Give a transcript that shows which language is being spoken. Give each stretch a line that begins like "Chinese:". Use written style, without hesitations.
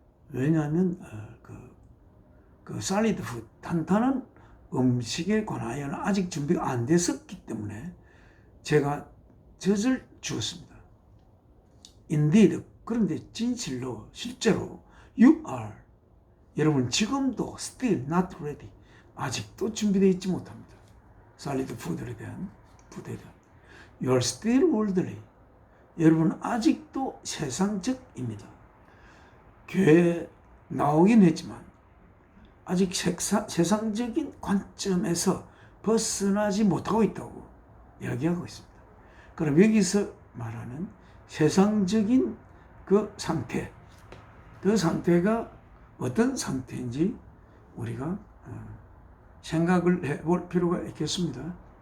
Korean: 왜냐하면 그
English: solid food,
Korean: 탄탄한 음식에 관하여는 아직 준비가 안 됐었기 때문에 제가 젖을 주었습니다.
English: Indeed,
Korean: 그런데 진실로 실제로
English: you are,
Korean: 여러분 지금도
English: still not ready,
Korean: 아직도 준비되어 있지 못합니다.
English: solid food에 대한 you are still worldly,
Korean: 여러분 아직도 세상적입니다. 교회에 나오긴 했지만 아직 세상적인 관점에서 벗어나지 못하고 있다고 이야기하고 있습니다. 그럼 여기서 말하는 세상적인 그 상태, 그 상태가 어떤 상태인지 우리가 생각을 해볼 필요가 있겠습니다.